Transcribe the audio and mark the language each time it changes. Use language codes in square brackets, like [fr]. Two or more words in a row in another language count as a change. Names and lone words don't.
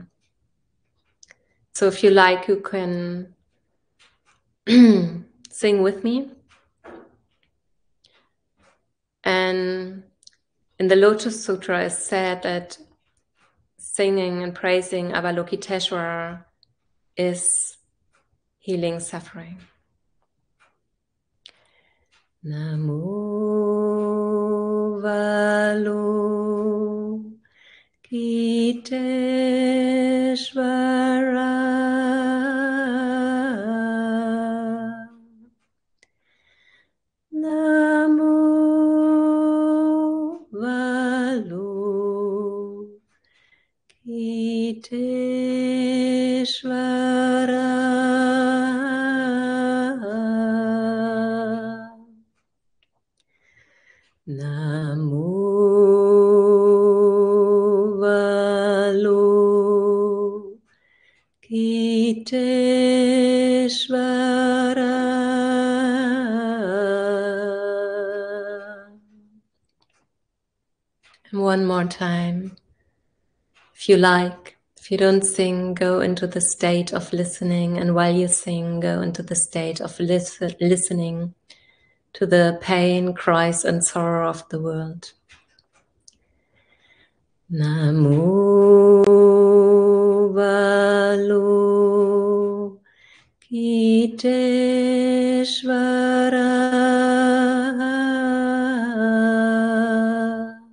[en] So if you like, you can sing with me. And in the Lotus Sutra is said that singing and praising Avalokiteshvara is healing suffering. [sa] Namo Avalokiteshvara. Namo Avalokiteshvara. Namo Avalokiteshvara. [en] And one more time. If you like, if you don't sing, go into the state of listening, and while you sing, go into the state of listening to the pain, cries, and sorrow of the world. [sa] Namo Avalokiteshvara.